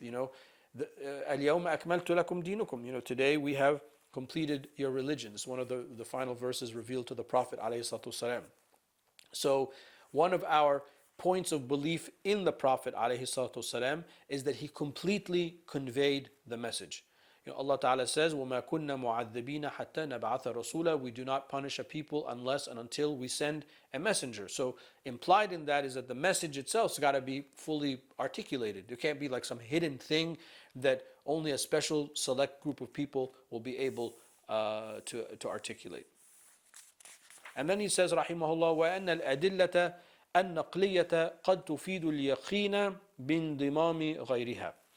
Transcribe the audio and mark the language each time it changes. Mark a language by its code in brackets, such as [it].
[ar] الْيَوْمَ أَكْمَلْتُ لَكُمْ دِينُكُمْ. [en] Today we have completed your religion. It's one of the final verses revealed to the Prophet ﷺ. So one of our points of belief in the Prophet ﷺ is that he completely conveyed the message. [ar] Allah Ta'ala says, وَمَا كُنَّا مُعَذِّبِينَ حَتَّى نَبْعَثَ رَسُولًا. [en] We do not punish a people unless and until we send a messenger. So implied in that is that the message itself has got to be fully articulated. There can't be like some hidden thing that only a special select group of people will be able to articulate. [ar] And then he says, rahimahullah, وَأَنَّ الْأَدِلَّةَ النَّقْلِيَّةَ قَدْ تُفِيدُ الْيَقِينَ بِانْضِمَامِ غَيْرِهَا.